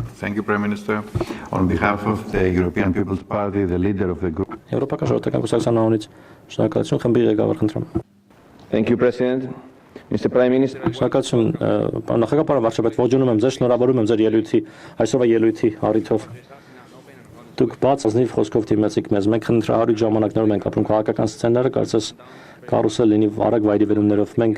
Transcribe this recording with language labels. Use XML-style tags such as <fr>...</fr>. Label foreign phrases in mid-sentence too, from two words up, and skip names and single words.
<en>Thank you, Prime Minister. On behalf of the European People's Party, the leader of the group.</en> <hy>Եվրոպական ժողովրդական կուսակցության անունից շնորհակալություն խմբի ղեկավար խնդրում։</hy> <en>Thank you, President. Mr. Prime Minister.</en> <hy>Շնորհակալություն, պարոն նախագահ, վարչապետ, ողջունում եմ ձեզ, շնորհավորում եմ ձեր ելույթի, այսօրվա ելույթի առիթով։ Դուք բաց ազնիվ խոսքով դիմեցիք մեզ։ Մենք խնդրահարույց ժամանակներում ենք ապրում քաղաքական սցենարը, կարծես կարուսել լինի արագ վայրի վերումներով։ Մենք</hy>